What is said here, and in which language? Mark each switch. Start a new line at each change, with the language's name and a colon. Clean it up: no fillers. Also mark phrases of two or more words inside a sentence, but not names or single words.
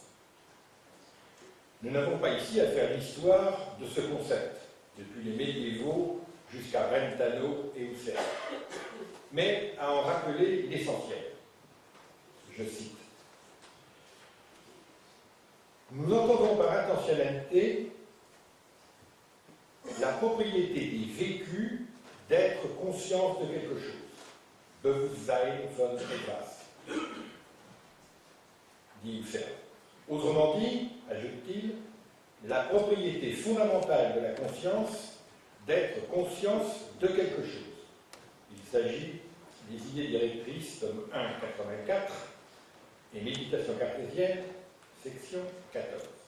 French: Nous n'avons pas ici à faire l'histoire de ce concept, depuis les médiévaux jusqu'à Brentano et Husserl, mais à en rappeler l'essentiel. Je cite. Nous entendons par intentionnalité la propriété des vécus d'être conscience de quelque chose.
German: Bewusstsein von etwas,
French: dit Husserl. Autrement dit, ajoute-t-il, la propriété fondamentale de la conscience d'être conscience de quelque chose. Il s'agit des idées directrices, tome 1, 84, et Méditation cartésienne, section 14.